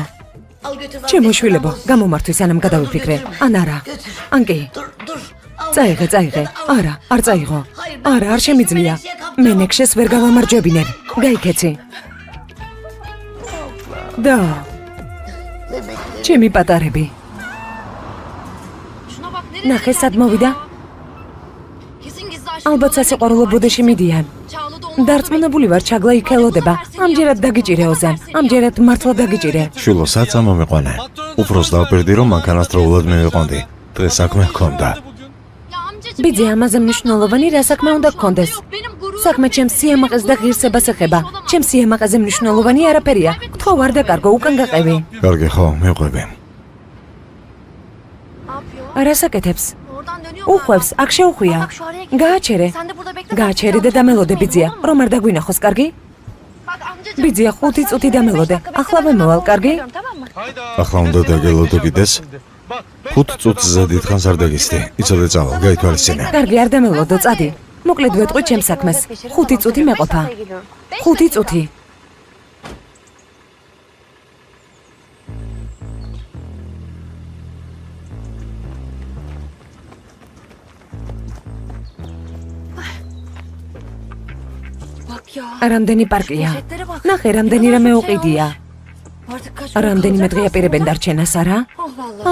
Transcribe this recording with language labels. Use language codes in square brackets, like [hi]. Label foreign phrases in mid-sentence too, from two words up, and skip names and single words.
[ka] ჩემო შვილებო, გამომართვის ანამ გადავიფიქრე. ან არა. ან კი. წაიღე. არა, არ წაიღო. არა, არ შემიძლია. მენექშეს ვერ გავამარჯვებინებ. გაიქეცი. და ჩემი პატარები. [tr] Şuna bak nereye [ka] ნახე, სად მოვიდა? [tr] Kesin gizli aşkı. [ka] ალბათ სასიყვარულო ბუდეში მიდიან. [tr] Çağla da onu [ka] დარწმუნებული ვარ, ჩაგლა იქ ელოდება. ამჯერად დაგიჭირე ოზან. ამჯერად მართლა დაგიჭირე. შულო, სად წამომიყვანე? უფროს დავპირდი, რომ მანქანასდროულად მივიყვანდი. დღეს საქმე ჰქონდა. [tr] Ya amcacığım. [ka] ბიძი, ამაზე მნიშვნელოვანი რა საქმე უნდა გქონდეს? [tr] Benim gururum. [ka] საქმე ჩემს სიამაყეს და ღირსებას ეხება. ჩემს სიამაყეზე მნიშვნელოვანი არაფერია. გთხოვ არ დაკარგო, უკან გაყევი. კარგი ხო, მიყვები. [tr] Ne yapıyor? [ka] რას აკეთებს? [tr] Oradan dönüyor. [ka] უხვევს, აქ შეუხვია. [tr] Bak şu araya git. [ka] გააჩერე. [tr] Sen de burada bekle. [ka] გააჩერე და დამელოდე ბიძია, რომ არ დაგვინახოს, კარგი? [tr] Bak amcacığım. [ka] ბიძია, 5 წუთი დამელოდე. ახლავე მოვალ, კარგი? [tr] Tamam mı? [ka] ახლა უნდა დაგელოდო კიდეს. 5 წუთზე დიდხანს არ დაგისდი. იცოდე წავალ, გაითვალისწინე. კარგი, არ დამელოდო, წადი. მოკლედ ვეტყვი ჩემს საქმეს. 5 წუთი მეყოფა. 5 წუთი. [tr] Bak ya. [ka] რამდენი პარკია? [tr] Poşetlere bak. [ka] ნახე, რამდენი რამე უყიდია. [tr] Artık kaç [ka] რამდენიმე დღე აპირებენ დარჩენას, არა? [tr] Oh vallahi.